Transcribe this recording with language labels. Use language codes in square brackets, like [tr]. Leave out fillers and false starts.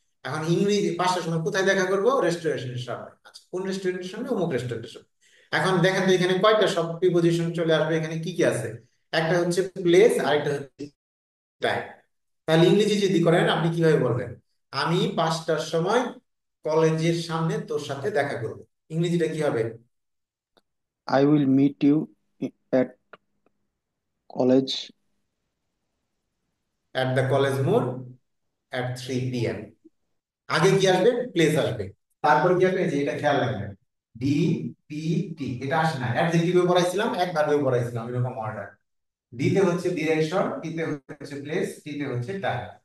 [bn] এখন ইংরেজি 5টার সময় কোথায় দেখা করব, রেস্টুরেন্টের সামনে। আচ্ছা, কোন রেস্টুরেন্টের সামনে, অমুক রেস্টুরেন্টের সামনে। এখন দেখেন তো এখানে কয়টা সব প্রিপজিশন চলে আসবে, এখানে কি কি আছে? একটা হচ্ছে প্লেস, আরেকটা হচ্ছে টাইম। তাহলে ইংরেজি যদি করেন আপনি কিভাবে বলবেন, আমি 5টার সময় কলেজের সামনে তোর সাথে দেখা করব। ইংরেজিটা কি হবে? [en] I will meet you at college. At the college মোড় at 3 p.m. [bn] আগে কি আসবে, প্লেস আসবে। তারপর কি আসবে, এই যে এটা খেয়াল রাখবেন, ডি পি টি, এটা আসে না। অ্যাডজেক্টিভে পড়াইছিলাম, এক ভার্বে পড়াইছিলাম এরকম অর্ডার। ডি তে হচ্ছে ডিরেকশন, টি তে হচ্ছে প্লেস, টি তে হচ্ছে টাইম।